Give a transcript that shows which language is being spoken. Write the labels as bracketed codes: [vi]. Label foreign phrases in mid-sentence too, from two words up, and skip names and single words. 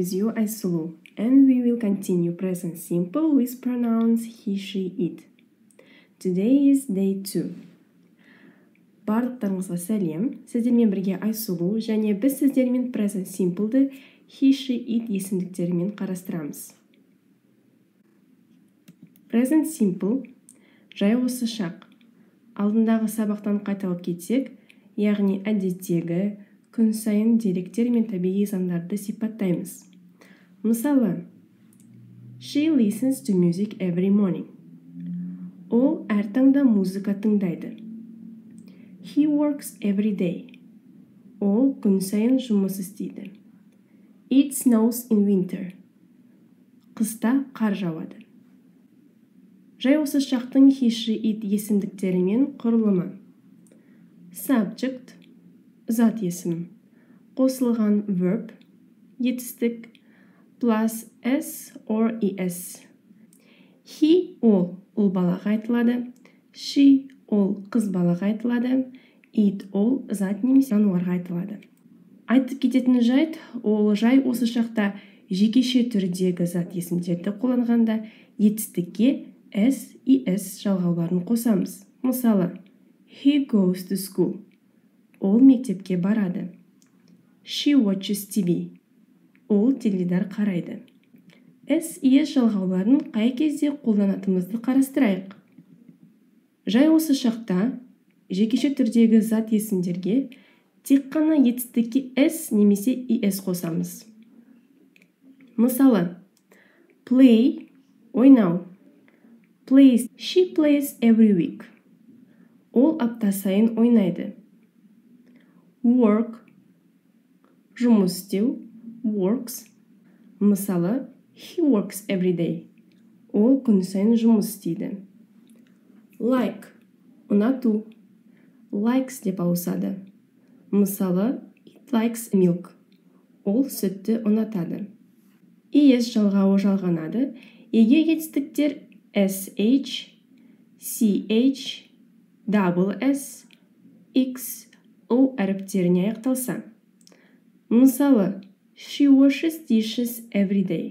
[en] Айсулу, and we will continue present simple with pronouns he, she, it. Today is day 2. [kk] Барлықтарыңызға сәлем. Сіздермен бірге Айсулу және біз сіздермен [en] present simple'ды he, she, it [kk] есімдіктерімен қарастырамыз. [en] Present simple [kk] жай осы шақ. Алдындағы сабақтан қайталап кетсек, яғни әдеттегі, күн сайын деректер мен табиғи заңдарды сипаттаймыз. Мысалы, [en] she listens to music every morning. [kk] Ол әр таңда музыка тыңдайды. [en] He works every day. [kk] Ол күн сайын жұмыс істейді. [en] It snows in winter. [kk] Қыста қар жауады. Жай осы шақтың [en] he, she, it [kk] есімдіктерімен құрылымы. Subject зат есім, қосылған verb етістік [en] plus s or es. [kk] He ол балаға айтылады, she ол қыз балаға айтылады, it ол зат немесе жануарға айтылады. Айтып кететін жайт, ол жай осы шақта жекеше түрдегі зат есімдерді қолданғанда етістікке [en] s, es [kk] жалғауларын қосамыз. Мысалы, [en] he goes to school. [kk] Ол мектепке барады. [en] She watches TV. [kk] Ол теледидар қарайды. [en] S, es [kk] жалғауларын қай кезде қолданатынымызды қарастырайық. Жай осы шақта жекеше түрдегі зат есімдерге тек қана етістікке s немесе es қосамыз. Мысалы, play ойнау. [en] Plays, she plays every week. [kk] Ол апта сайын ойнайды. Work жұмыс істеу, [en] works. Мысалы, he works every day. [kk] Ол күн сайын жұмыс істейді. Like ұнату, likes деп ауысады. Мысалы, [en] it likes milk. [kk] Ол сүтті ұнатады. Es жалғауы жалғанады, егер етістіктер [en] sh, ch, double s, x, o [kk] әріптеріне аяқталса. Мысалы, [en] she washes dishes every day.